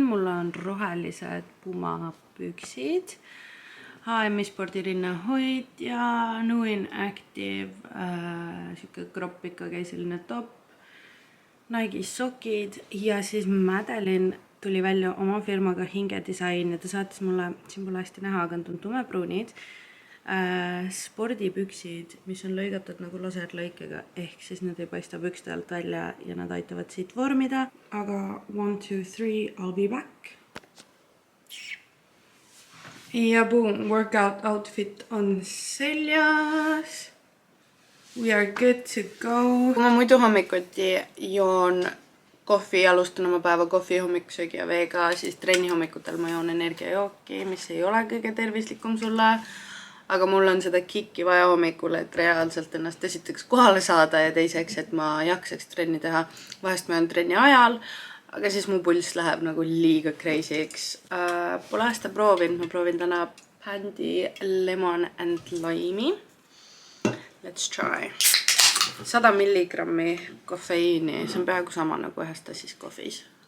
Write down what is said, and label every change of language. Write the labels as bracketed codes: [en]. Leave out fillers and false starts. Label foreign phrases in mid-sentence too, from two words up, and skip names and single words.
[et] Mul on rohelised Puma püksid, H&M spordirinnahoid ja Nuin Active siuke kroppika käiseline top, Nike sokid ja siis Madeline tuli välja oma firmaga Hingedisain ja ta saatis mulle, siin pole hästi näha, aga on tumepruunid spordipüksid, mis on lõigatud nagu laserlõikega, ehk siis need ei paista pükste alt välja ja nad aitavad siit vormida. Aga 1, 2, 3, [en] I'll be back. [et] Ja boom, [en] workout outfit [et] on seljas. [en] We are good to go. [et] Kui ma muidu hommikuti joon kohvi, alustan oma päeva kohvi, hommikusöögi ja veega, siis trenni hommikutel ma joon energiajooki, mis ei ole kõige tervislikum sulle. Aga mul on seda kikki vaja hommikul, et reaalselt ennast esiteks kohale saada ja teiseks, et ma jaksaks trenni teha. Vahest ma joon trenni ajal, aga siis mu pulss läheb nagu liiga crazy'ks. Pole aasta proovin, ma proovin täna Pandi Lemon and Lime'i. [en] Let's try. [et] 100 milligrammi kofeiini, see on peaaegu sama nagu ühes tassis kohvis.